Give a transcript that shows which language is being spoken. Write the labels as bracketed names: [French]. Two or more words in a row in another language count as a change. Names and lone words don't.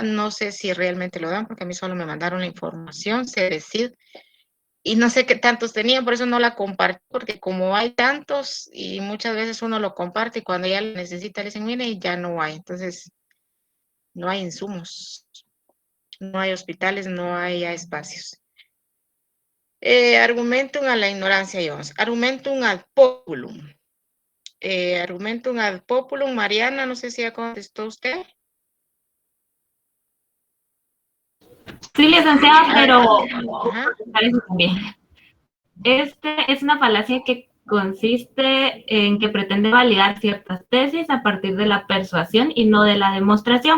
[Spanish] No sé si realmente lo dan, porque a mí solo me mandaron la información, sé decir, y no sé qué tantos tenían, por eso no la compartí, porque como hay tantos y muchas veces uno lo comparte y cuando ya lo necesita le dicen, mire, ya no hay. Entonces, no hay insumos, no hay hospitales, no hay ya espacios. Argumentum a la ignorancia, Jones. [Latin] Argumentum ad populum. Argumentum ad populum. [Spanish] Mariana, no sé si ya contestó usted. Sí, licenciada, pero Ajá. parece también. Este es una falacia que consiste en que pretende validar ciertas tesis a partir de la persuasión y no de la demostración.